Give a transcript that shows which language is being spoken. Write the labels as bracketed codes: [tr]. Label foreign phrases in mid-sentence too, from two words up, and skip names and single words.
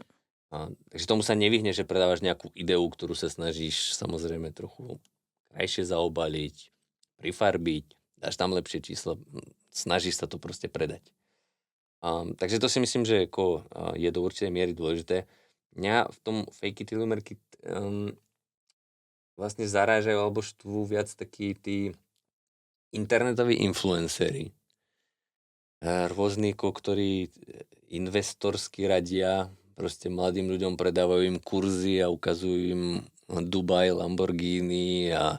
[sk] Takže tomu sa nevyhne, že predávaš nejakú ideu, ktorú sa snažíš samozrejme trochu krajšie zaobaliť, prifarbiť, dáš tam lepšie číslo, snažíš sa to proste predať. Takže to si myslím, že je do určitej miery dôležité. Mňa v tom [en] fake it till you make it [sk] vlastne zarážajú alebo štvú viac takí tí internetoví influenceri. Rôzni, ktorí investorsky radia, proste mladým ľuďom predávajú im kurzy a ukazujú im Dubaj, Lamborghini a